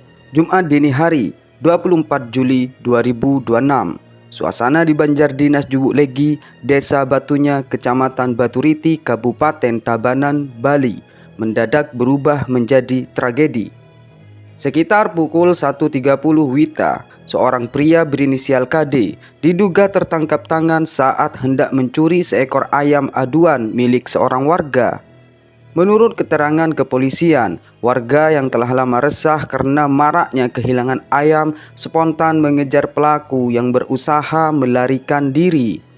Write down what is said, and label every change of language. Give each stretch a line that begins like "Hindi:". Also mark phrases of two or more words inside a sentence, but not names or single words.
Indonesian: Jumat dini hari, 24 Juli 2026. Suasana di Banjar Dinas Jubuk Legi, Desa Batunya, Kecamatan Baturiti, Kabupaten Tabanan, Bali, mendadak berubah menjadi tragedi. Sekitar pukul 1.30 WITA, seorang pria berinisial KD diduga tertangkap tangan saat hendak mencuri seekor ayam aduan milik seorang warga. Menurut keterangan kepolisian, warga yang telah lama resah karena maraknya kehilangan ayam spontan mengejar pelaku yang berusaha melarikan diri.